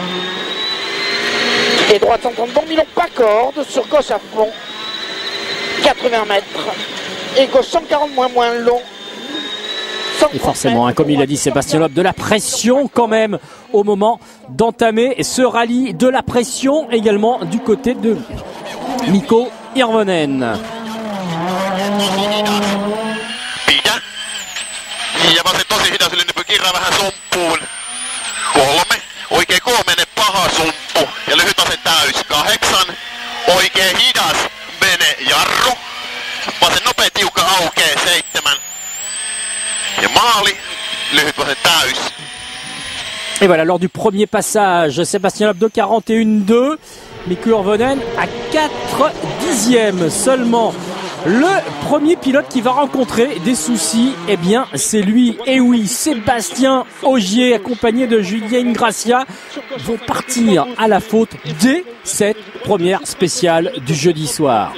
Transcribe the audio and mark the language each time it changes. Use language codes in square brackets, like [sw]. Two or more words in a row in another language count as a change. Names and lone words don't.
[fr] Et droite 130 bon, Milon pas corde, sur gauche à fond, 80 mètres. Et gauche 140 moins long. Et forcément, comme il a dit Sébastien Loeb, de la pression quand même au moment d'entamer ce rallye. De la pression également du côté de Mikko Hirvonen. [fi] Hiljaisen tosi hidas yli, niin kirraa vähän sumppuun. 3, oikein koomene paha sumppu ja lyhyt ase täys. 8, oikein hidas mene jarru. Vasen nopea tiukka aukee 7. Ja maali, lyhyt vasen täys. [fr] Et voilà, lors du premier passage, Sébastien Loeb de 41,2. Mikko Hirvonen à 4 dixièmes seulement Le premier pilote qui va rencontrer des soucis, eh bien, c'est lui. Et oui, Sébastien Ogier, accompagné de Julien Ingrassia, vont partir à la faute dès cette première spéciale du jeudi soir.